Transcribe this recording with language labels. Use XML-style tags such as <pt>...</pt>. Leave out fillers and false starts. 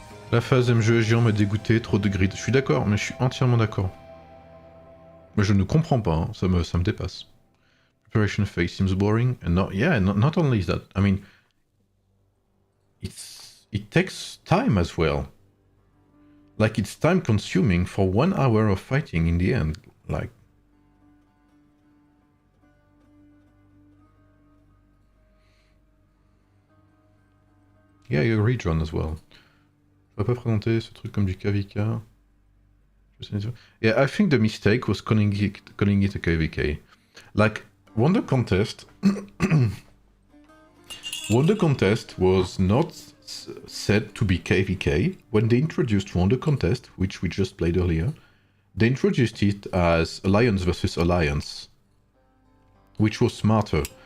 <fr>La phase MGE géant m'a dégoûté, trop de grid. Je suis d'accord, mais je suis entièrement d'accord. Mais je ne comprends pas, hein. ça me dépasse.</fr> <en>Preparation phase seems boring, and not only that. I mean, it takes time as well. Like, it's time consuming for 1 hour of fighting in the end. Like, yeah, I agree, John, as well.</en> <fr>Je vais pas présenter ce truc comme du KvK.</fr> <en>Yeah, I think the mistake was calling it a KvK. Like, Wonder Contest... Wonder Contest was not said to be KvK. When they introduced Wonder Contest, which we just played earlier, they introduced it as Alliance versus Alliance, which was smarter.</en>